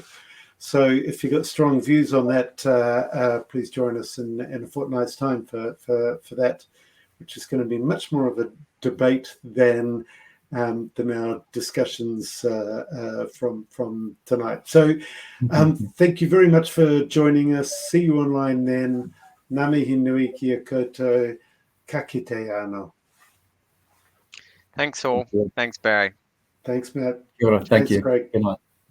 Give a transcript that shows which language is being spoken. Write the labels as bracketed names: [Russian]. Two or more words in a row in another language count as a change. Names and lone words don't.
[English] So if you've got strong views on that, please join us in a fortnight's time for that, which is going to be much more of a debate than our discussions from tonight. So thank you very much for joining us. See you online then. [Māori] Ngā mihi nui kia koutou. Ka kite anō. [English] Thanks all. Thanks, Barry. Thanks, Matt. Thank Thanks, you. Craig. Good night.